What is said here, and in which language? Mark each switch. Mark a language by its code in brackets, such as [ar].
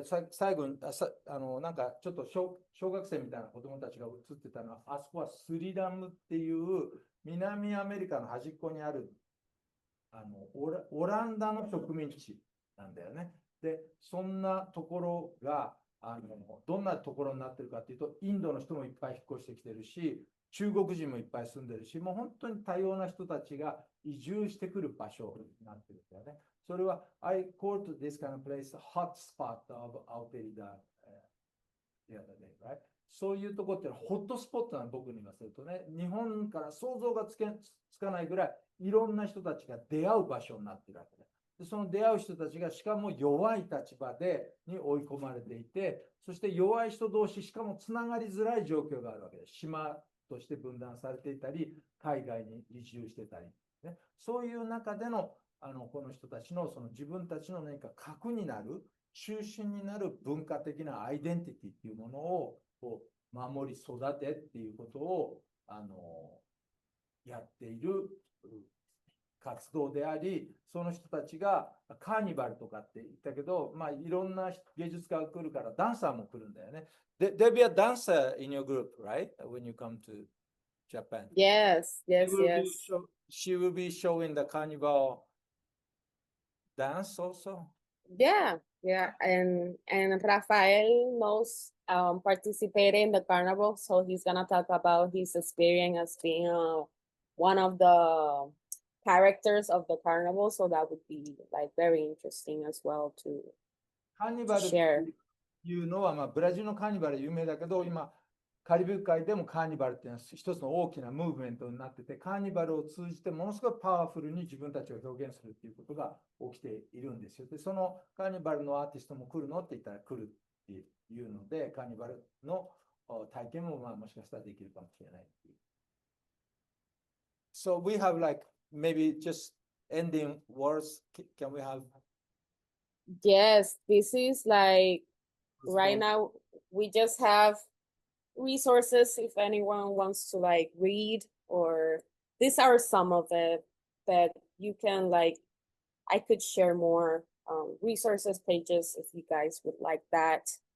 [ja] 最後になんかちょっと小学生みたいな子どもたちが映ってたのは、あそこはスリラムっていう南アメリカの端っこにあるオランダの植民地なんだよね。で、そんなところがどんなところになってるかっていうと、インドの人もいっぱい引っ越してきてるし、中国人もいっぱい住んでるし、もう本当に多様な人たちが移住してくる場所になってるんだよね。それは、 [en] I called this kind of place hot spot of Alberta the other day, right? [ja] そういうところっていうのはホットスポットなの、僕に言わせるとね。日本から想像がつかないぐらいいろんな人たちが出会う場所になってるわけで、その出会う人たちがしかも弱い立場に追い込まれていて、そして弱い人同士しかもつながりづらい状況があるわけです。島として分断されていたり、海外に移住してたり、ね、そういう中でのこの人たちのその自分たちの何か核になる中心になる文化的なアイデンティティっていうものを守り育てっていうことをやっている活動であり、その人たちがカーニバルとかって言ったけど、いろんな芸術家が来るからダンサーも来るんだよね。 [en] There'll be a dancer in your group, right? When you come to Japan. Yes, yes, She will be showing the carnival dance also. Yeah, and Rafael knows participated in the carnival, so he's gonna talk about his experience as being one of the characters of the carnival. So that would be like very interesting as well too. [ja] カーニバルって [en] share. [ja] いうのは、ブラジルのカーニバル有名だけど、今、カリブ海でもカーニバルっていうのは一つの大きなムーブメントになってて、カーニバルを通じてものすごくパワフルに自分たちを表現するっていうことが起きているんですよ。で、そのカーニバルのアーティストも来るのって言ったら来るっていうので、カーニバルの体験ももしかしたらできるかもしれないっていう。 [en] So we have like maybe just ending words. Can we have? Yes, this is like right now we just have resources if anyone wants to like read, or these are some of it that you can like, I could share more resources pages if you guys would like that.